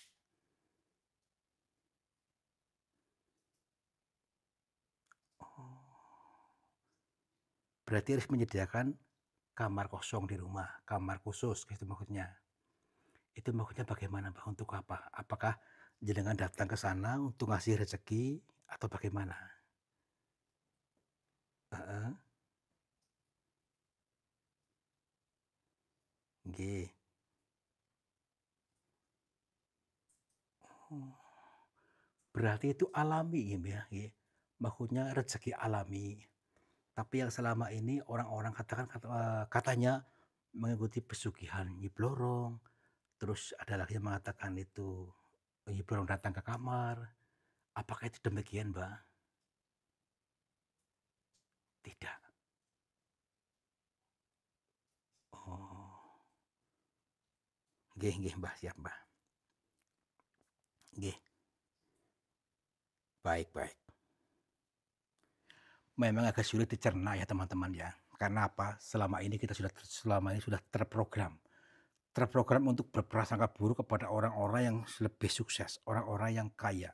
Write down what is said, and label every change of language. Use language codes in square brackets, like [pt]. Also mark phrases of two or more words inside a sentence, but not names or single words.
[id] Oh, berarti harus menyediakan kamar kosong di rumah, kamar khusus gitu maksudnya? Itu maksudnya bagaimana, Mbak, untuk apa? Apakah jenengan datang ke sana untuk ngasih rezeki atau bagaimana? Heeh, nggih. Oh, berarti itu alami ya, Mbak, ya, nggih. Maksudnya rezeki alami. Tapi yang selama ini orang-orang katakan katanya mengikuti pesugihan Nyi Blorong, terus ada lagi yang mengatakan itu Nyi Blorong datang ke kamar. Apakah itu demikian, Mbak? Tidak. Oh, [jv] nggih nggih, [id] Mbah, siap, Mbah. Nggih, baik baik. Memang agak sulit dicerna ya teman-teman ya. Karena apa? Selama ini sudah terprogram. Terprogram untuk berprasangka buruk kepada orang-orang yang lebih sukses, orang-orang yang kaya.